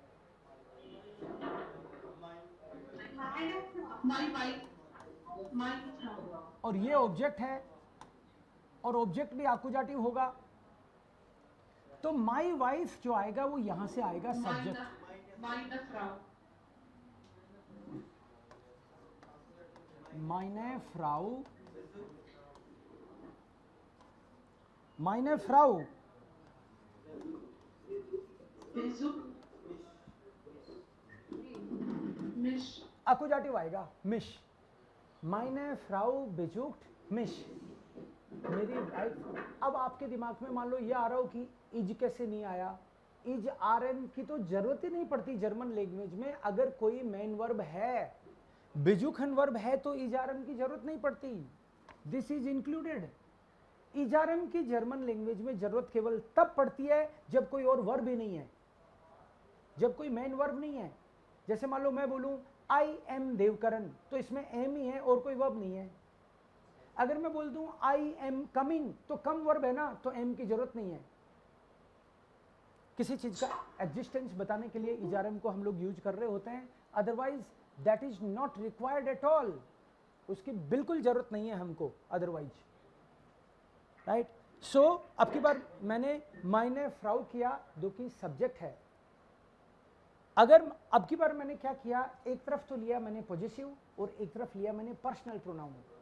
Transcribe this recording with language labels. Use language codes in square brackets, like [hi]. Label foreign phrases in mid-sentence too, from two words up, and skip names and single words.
[hi] और ये ऑब्जेक्ट है, और ऑब्जेक्ट भी आकुजाटिव होगा, तो [en] my wife [hi] जो आएगा वो यहां से आएगा सब्जेक्ट। [de] meine Frau, meine Frau, besucht mich, Akkusativ आएगा mich, meine Frau besucht mich, [hi] मेरी वाइफ। अब आपके दिमाग में मान लो ये आ रहा हो कि इज कैसे नहीं आया, [en] is are am [hi] की तो जरूरत ही नहीं पड़ती [en] German language [hi] में। अगर कोई [en] main verb [hi] है, बेजुखन वर्ब है, तो [en] is are am [hi] की जरूरत नहीं पड़ती, [en] this is included. is are am [hi] की [en] German language [hi] में जरूरत केवल तब पड़ती है जब कोई और वर्ब ही नहीं है, जब कोई [en] main verb [hi] नहीं है। जैसे मान लो मैं बोलूं [en] I am [hi] देवकरण, तो इसमें एम ही है और कोई वर्ब नहीं है। अगर मैं बोल दूं [en] I am coming, [hi] तो कम वर्ब है ना, तो एम की जरूरत नहीं है। किसी चीज का एग्जिस्टेंस बताने के लिए [en] is are am [hi] को हम लोग यूज कर रहे होते हैं, [en] otherwise that is not required at all, [hi] उसकी बिल्कुल जरूरत नहीं है हमको अदरवाइज, राइट। सो अब की बार मैंने [de] meine Frau [hi] किया जो कि सब्जेक्ट है। अगर अब की बार मैंने क्या किया, एक तरफ तो लिया मैंने पॉजिटिव और एक तरफ लिया मैंने [en] personal pronoun.